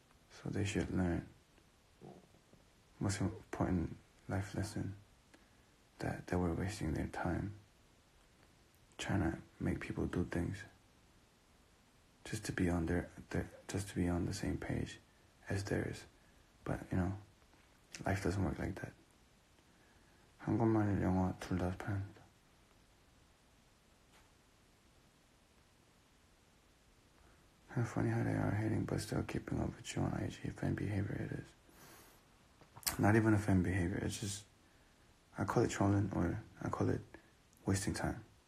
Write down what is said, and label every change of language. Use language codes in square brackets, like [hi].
[en] So they should learn most important life lesson, that they were wasting their time trying to make people do things just to be on just to be on the same page as theirs. But you know, life doesn't work like that. [ko] 한국말, 영어 둘 다 편합니다. [en] Kind of funny how they are hating but still keeping up with you on IG. Fan behavior it is. Not even a fan behavior, it's just, I call it trolling, or I call it wasting time.